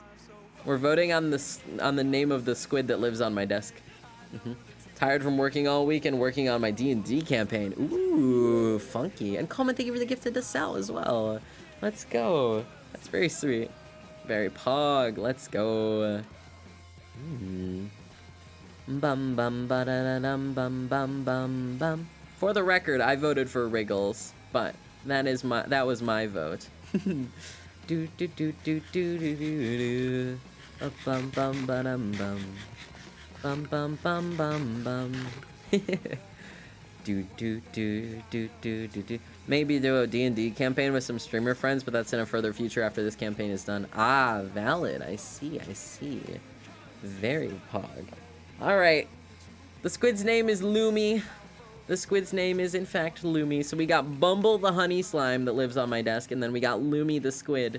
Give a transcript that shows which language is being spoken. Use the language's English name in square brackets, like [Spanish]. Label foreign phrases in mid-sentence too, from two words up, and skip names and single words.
[English] We're voting on the name of the squid that lives on my desk. Tired from working all week and working on my D&D campaign. Ooh, funky. And Coleman, thank you for the gift to the Sal as well. Let's go. That's very sweet. Very pog. Let's go. Bum bum ba da da dum bum bum bum bum. For the record, I voted for Wriggles, but that was my vote. Do do do do do do do do. Bum bum ba dum bum. Bum bum bum bum bum. Do do do do do do do. Maybe do a D&D campaign with some streamer friends, but that's in a further future after this campaign is done. Ah, valid. I see. Very pog. Alright. The squid's name is Lumi. The squid's name is, in fact, Lumi. So we got Bumble the honey slime that lives on my desk, and then we got Lumi the squid.